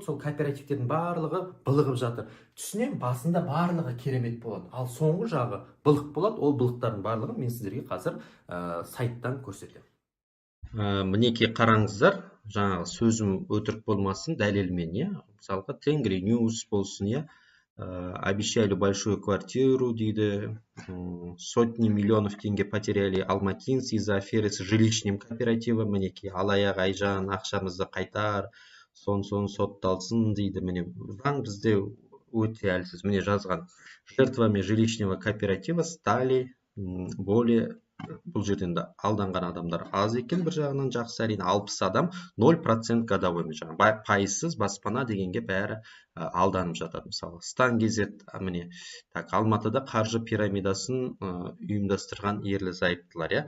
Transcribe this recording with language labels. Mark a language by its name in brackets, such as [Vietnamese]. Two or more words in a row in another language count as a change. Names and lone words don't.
[Kazakh] Сол кооперативтердің барлығы былығып жатыр. Түсінем, басында барлығы керемет болады. Ал соңғы жағы былық болады. Ол былықтардың барлығын мен сіздерге қазір сайттан көрсетемін. Мінекей қараңыздар, жаңағы сөзім өтірік болмасын, дәлелмен, иә. Мысалға Тенгриньюс болсын, иә. [Russian] Обещали большую квартиру, дейді, сотни миллионов тенге потеряли алматинцы из-за аферы с жилищным кооперативом, [Kazakh] мінекей алаяқ Айжан ақшамызды қайтар, сон сотталсын, дейді. Міне заң бізде өте әлсіз. Міне жазған, [Russian] жертвами жилищного кооператива стали более, [Kazakh] бұл жерден де алданған адамдар аз екен, бір жағынан жақсы, әрине 60 адам 0% годовой, пайызсыз баспана дегенге бәрі алданып жатады. Мысалы Стан Кезет, міне так, Алматыда қаржы пирамидасын ұйымдастырған ерлі зайыптылар, иә.